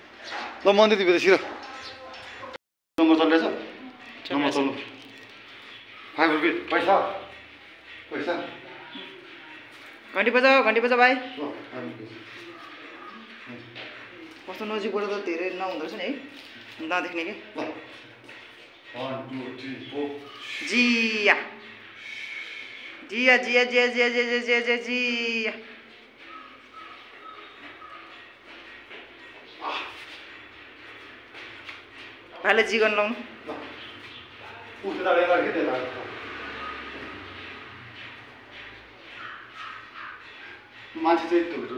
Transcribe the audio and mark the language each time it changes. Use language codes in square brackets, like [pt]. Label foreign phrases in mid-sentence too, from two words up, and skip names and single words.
[ne] ल मन्दिर भित्र छिर नम्बर चल्दैछ। नम्बर चल्नु 5 रुपियाँ पैसा घन्टी बजाऊ भाइ। कस्तो नजिकबाट त धेरै नहुँदो रहेछ नि है, नदेख्ने कि। 1 2 3 4 जिया जिया जिया जिया जिया जिया जिया जिया जिया। भाइले जिगन लाउनु। मान्छे चाहिँ